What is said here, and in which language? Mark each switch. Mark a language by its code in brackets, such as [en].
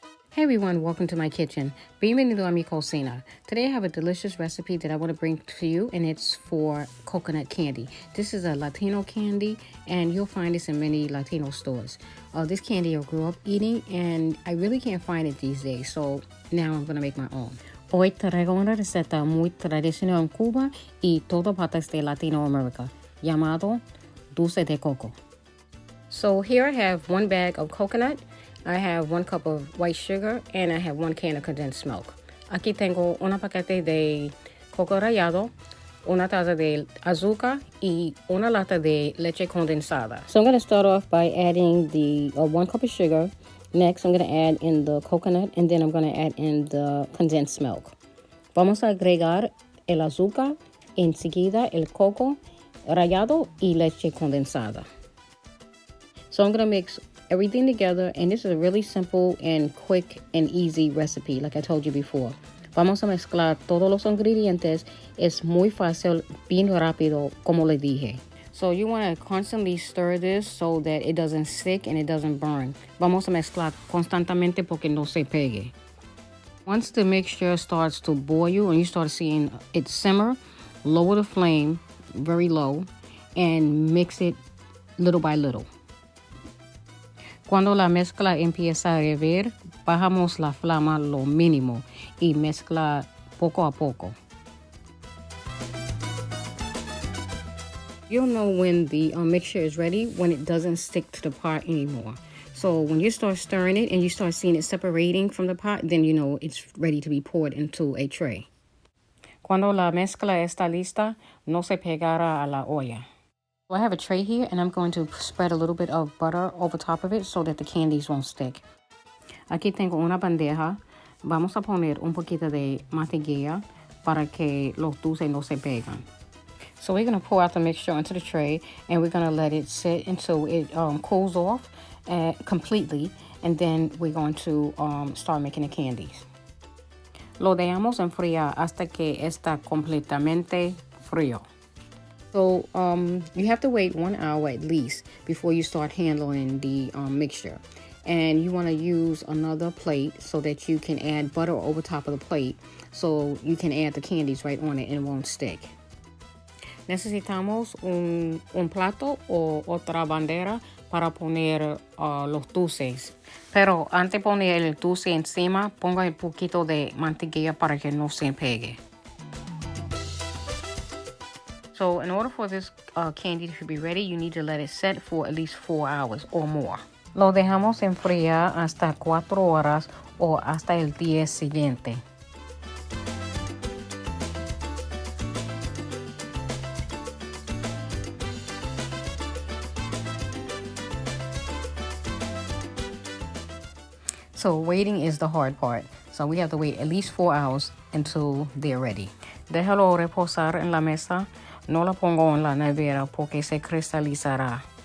[en] Hey everyone, welcome to my kitchen. [es] Bienvenido a mi cocina. [en] Today I have a delicious recipe that I want to bring to you, and it's for coconut candy. This is a Latino candy, and you'll find this in many Latino stores. This candy I grew up eating, and I really can't find it these days, so now I'm going to make my own. [es] Hoy traigo una receta muy tradicional en Cuba y todas partes de Latinoamérica, llamado dulce de coco. [en] So here I have 1 bag of coconut. I have 1 cup of white sugar, and I have 1 can of condensed milk. [es] Aquí tengo una paquete de coco rallado, una taza de azúcar, y una lata de leche condensada. [en] So I'm going to start off by adding the 1 cup of sugar. Next, I'm going to add in the coconut, and then I'm going to add in the condensed milk. [es] Vamos a agregar el azúcar, enseguida el coco rallado y leche condensada. [en] So I'm going to mix everything together, and this is a really simple and quick and easy recipe, like I told you before. [es] Vamos a mezclar todos los ingredientes. Es muy fácil, bien rápido, como le dije. [en] So you want to constantly stir this so that it doesn't stick and it doesn't burn. [es] Vamos a mezclar constantemente porque no se pegue. [en] Once the mixture starts to boil and you start seeing it simmer, lower the flame very low and mix it little by little. [es] Cuando la mezcla empieza a hervir, bajamos la flama lo mínimo y mezcla poco a poco. [en] You'll know when the mixture is ready when it doesn't stick to the pot anymore. So when you start stirring it and you start seeing it separating from the pot, then you know it's ready to be poured into a tray. [es] Cuando la mezcla está lista, no se pegará a la olla. [en] I have a tray here, and I'm going to spread a little bit of butter over top of it so that the candies won't stick. [es] Aquí tengo una bandeja. Vamos a poner un poquito de mantequilla para que los dulces no se pegan. [en] So we're going to pour out the mixture into the tray, and we're going to let it sit until it cools off completely, and then we're going to start making the candies. [es] Lo dejamos enfriar hasta que está completamente frío. [en] So you have to wait 1 hour at least before you start handling the mixture. And you want to use another plate so that you can add butter over top of the plate so you can add the candies right on it and it won't stick. [es] Necesitamos un plato o otra bandera para poner los dulces. Pero antes de poner el dulce encima, ponga un poquito de mantequilla para que no se pegue. [en] So in order for this candy to be ready, you need to let it set for at least 4 hours or more. [es] Lo dejamos enfriar hasta 4 horas o hasta el día siguiente. [en] So waiting is the hard part. So we have to wait at least 4 hours until they're ready. [es] Déjalo reposar en la mesa. No la pongo en la nevera porque se cristalizará.